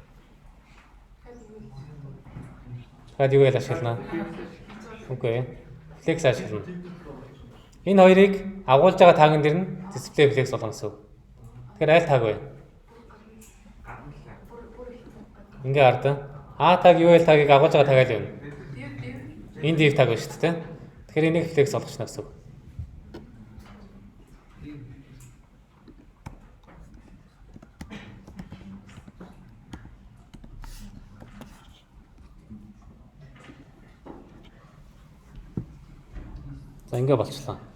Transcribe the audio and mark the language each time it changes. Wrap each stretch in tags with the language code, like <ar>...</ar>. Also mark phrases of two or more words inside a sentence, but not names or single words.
<mn>Хад URL ашиглана. Окей. Flex ашиглана. Энэ хоёрыг агуулж байгаа тагн дэр нь</mn> <en>display flex</en> <mn>болгоно гэсэн. Тэгэхээр аль tag вэ? Ингээ ард.</mn> <en>A tag URL tag-</en> <mn>ыг агуулж байгаа tag аль вэ? Энэ div tag ба шүү дээ. Тэгэхээр энийг flex болгочихно гэсэн. За ингээ болчихлоо.</mn>